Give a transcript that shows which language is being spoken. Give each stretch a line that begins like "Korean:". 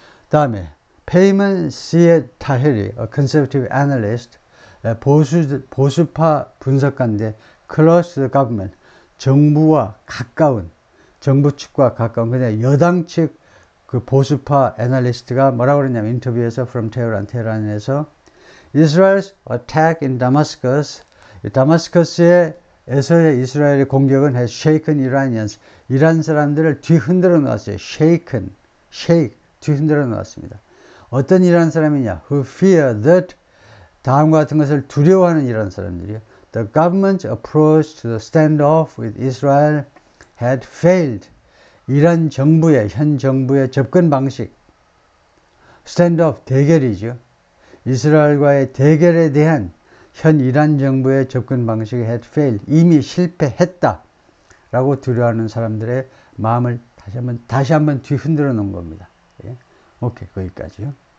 Korean: 다음에 페이먼 시에 타헤리,
English: conservative analyst,
Korean: 보수파 분석가인데
English: close to the government,
Korean: 정부와 가까운, 정부 측과 가까운, 그냥 여당 측 그 보수파 애널리스트가 뭐라고 그러냐면 인터뷰에서 from 테헤란에서
English: Israel's attack in Damascus,
Korean: 다마스커스에서의 이스라엘의 공격은
English: has shaken Iranians,
Korean: 이란 사람들을 뒤흔들어 놓았어요. shake, 뒤흔들어 놓았습니다. 어떤 이란 사람이냐?
English: who fear that,
Korean: 다음과 같은 것을 두려워하는 이란 사람들이요.
English: The government's approach to the standoff with Israel had failed.
Korean: 이란 정부의, 현 정부의 접근 방식, 스탠드업, 대결이죠. 이스라엘과의 대결에 대한 현 이란 정부의 접근 방식이
English: had failed,
Korean: 이미 실패했다 라고 두려워하는 사람들의 마음을 다시 한번 뒤흔들어 놓은 겁니다. 오케이, 거기까지요.